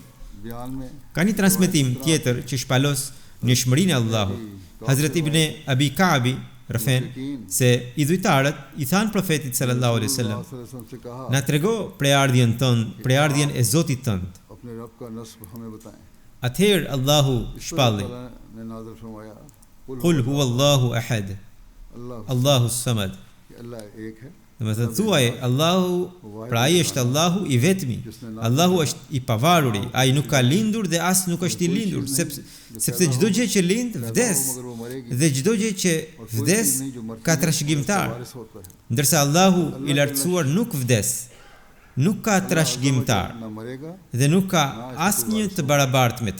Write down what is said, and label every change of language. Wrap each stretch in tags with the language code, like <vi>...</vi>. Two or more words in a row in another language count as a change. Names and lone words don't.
<sq>Ka një transmetim tjetër që shpalos njëshmërinë e Allahut. Hazrat Ibn Abi Ka'bi refen se idhujtarët i thanë profetit</sq> <ar>صلى الله عليه وسلم:</ar> <sq>na trego preardhjen tënd, preardhjen e Zotit tënd. Atëherë Allahu shpalli:</sq> <ar>قل هو الله أحد الله الصمد.</ar> <sq>Dhe të thuaj, Allahu, pra ai është Allahu i vetmi, Allahu është i pavaruri, ai nuk ka lindur dhe as nuk është i lindur, sepse çdo gjë që lind vdes, dhe çdo gjë që vdes ka trashëgimtar, ndërsa Allahu i lartësuar nuk vdes, nuk ka trashëgimtar dhe nuk ka asnjë të barabartë me të.</sq>